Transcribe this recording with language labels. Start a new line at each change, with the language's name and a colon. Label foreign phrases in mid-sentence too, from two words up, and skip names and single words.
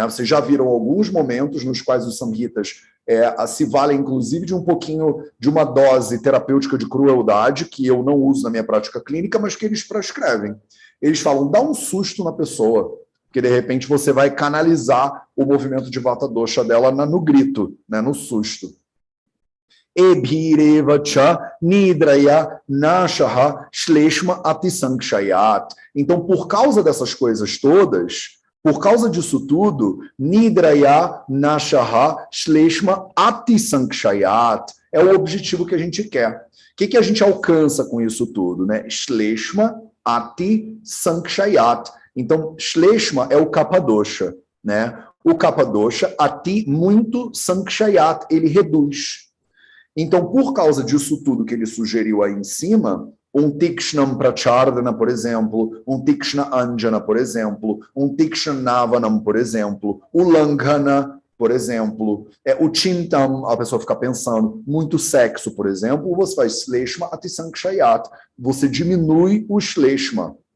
Portuguese: Vocês já viram alguns momentos nos quais os samhitas se valem, inclusive, de um pouquinho de uma dose terapêutica de crueldade, que eu não uso na minha prática clínica, mas que eles prescrevem. Eles falam, dá um susto na pessoa, porque de repente você vai canalizar o movimento de
Sanskrit: Vata Dosha
Portuguese: dela no grito, né, no susto.
Sanskrit: Ebhirevacha nidraya nashaha shleshma atisankshayat.
Portuguese: Então, por causa dessas coisas todas, por causa disso tudo,
Sanskrit: nidraya nashaha shleshma atisankshayat
Portuguese: é o objetivo que a gente quer. O que a gente alcança com isso tudo, né?
Sanskrit: Shleshma atisankshayat.
Portuguese: Então, Shleshma é o Kapadosha, né? O
Sanskrit: Kapha Dosha,
Portuguese: ati muito sankshayat, ele reduz. Então, por causa disso tudo que ele sugeriu aí em cima, um
Sanskrit: Tikshnam Prachardana,
Portuguese: por exemplo, um
Sanskrit: Tikshna Anjana,
Portuguese: por exemplo, um
Sanskrit: Tikshna Navanam,
Portuguese: por exemplo, o Langhana, por exemplo, o Chintam, a pessoa fica pensando, muito sexo, por exemplo, você faz
Sanskrit: Shleshma Atisankshayat,
Portuguese: você diminui o Shleshma.